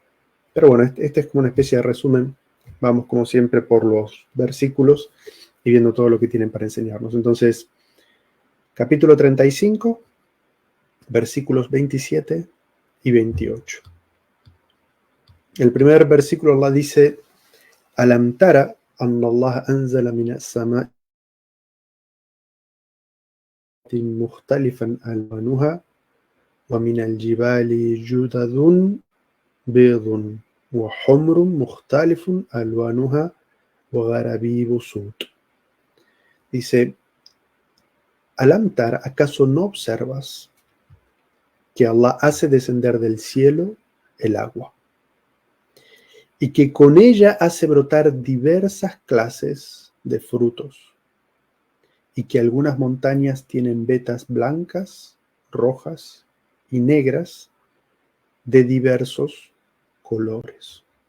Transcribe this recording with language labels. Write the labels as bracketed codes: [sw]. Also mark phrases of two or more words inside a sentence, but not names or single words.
[es] Pero bueno, este es como una especie de resumen. Vamos como siempre por los versículos y viendo todo lo que tienen para enseñarnos. Entonces, capítulo 35, versículos 27 y 28. El primer versículo Allah dice: [ar] ألم تر أن الله أنزل من السماء مختلفا ألوانها ومن الجبال جدد بيض وحمر مختلف ألوانها وغرابيب سود. [es] Dice: [ar] ألم تر, [es] ¿acaso no observas que Allah hace descender del cielo el agua y que con ella hace brotar diversas clases de frutos, y que algunas montañas tienen vetas blancas, rojas y negras de diversos colores?